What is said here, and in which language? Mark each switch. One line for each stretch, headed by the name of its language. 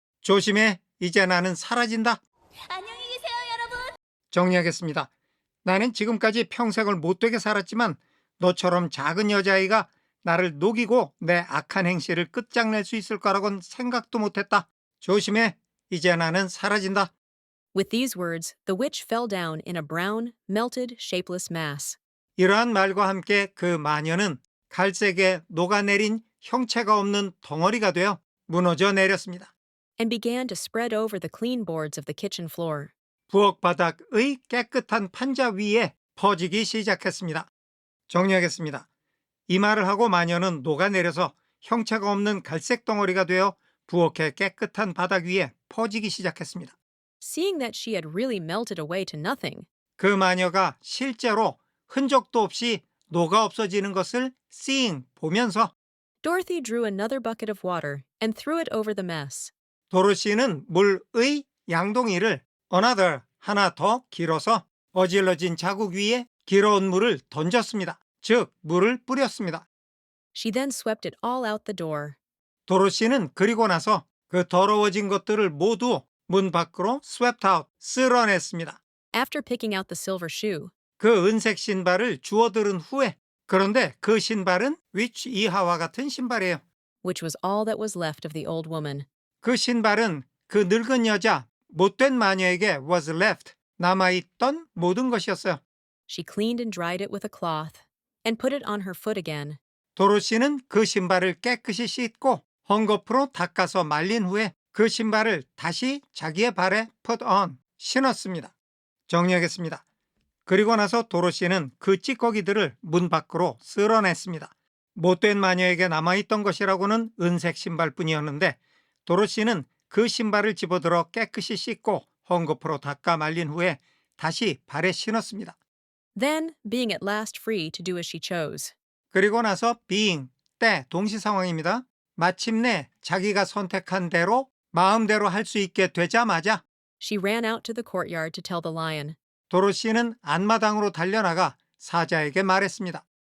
Korean: 조심해. 이제 나는 사라진다. 안녕히 계세요, 여러분. 정리하겠습니다. 나는 지금까지 평생을 못되게 살았지만 너처럼 작은 여자아이가 나를 녹이고 내 악한 행실을 끝장낼 수 있을 거라고는 생각도 못했다. 조심해. 이제 나는 사라진다.
English: With these words, the witch fell down in a brown, melted, shapeless mass.
Korean: 이러한 말과 함께 그 마녀는 갈색에 녹아내린 형체가 없는 덩어리가 되어 무너져 내렸습니다.
English: And began to spread over the clean boards of the kitchen floor.
Korean: 부엌 바닥의 깨끗한 판자 위에 퍼지기 시작했습니다. 정리하겠습니다. 이 말을 하고 마녀는 녹아내려서 형체가 없는 갈색 덩어리가 되어 부엌의 깨끗한 바닥 위에 퍼지기 시작했습니다.
English: Seeing that she had really melted away to nothing,
Korean: 그 마녀가 실제로 흔적도 없이 녹아 없어지는 것을 seeing, 보면서
English: Dorothy drew another bucket of water and threw it over the mess.
Korean: 도로시는 물의 양동이를 another, 하나 더 길어서 어질러진 자국 위에 길어온 물을 던졌습니다. 즉, 물을 뿌렸습니다.
English: She then swept it all out the door.
Korean: 도로시는 그리고 나서 그 더러워진 것들을 모두 문 밖으로
English: swept out,
Korean: 쓸어냈습니다.
English: After picking out the silver shoe,
Korean: 그 은색 신발을 주워들은 후에, 그런데 그 신발은 which 이하와 같은 신발이에요.
English: which was all that was left of the old woman.
Korean: 그 신발은 그 늙은 여자, 못된 마녀에게
English: was left,
Korean: 남아있던 모든 것이었어요.
English: She cleaned and dried it with a cloth and put it on her foot again.
Korean: 도로시는 그 신발을 깨끗이 씻고 헝겊으로 닦아서 말린 후에 그 신발을 다시 자기의 발에
English: put on,
Korean: 신었습니다. 정리하겠습니다. 그리고 나서 도로시는 그 찌꺼기들을 문 밖으로 쓸어냈습니다. 못된 마녀에게 남아있던 것이라고는 은색 신발뿐이었는데 도로시는 그 신발을 집어들어 깨끗이 씻고 헝겊으로 닦아 말린 후에 다시 발에 신었습니다.
English: Then, being at last free to do as she chose,
Korean: 그리고 나서 being, 때, 동시 상황입니다. 마침내 자기가 선택한 대로 마음대로 할 수 있게 되자마자
English: she ran out to the courtyard to tell the lion
Korean: 도로시는 안마당으로 달려나가 사자에게 말했습니다.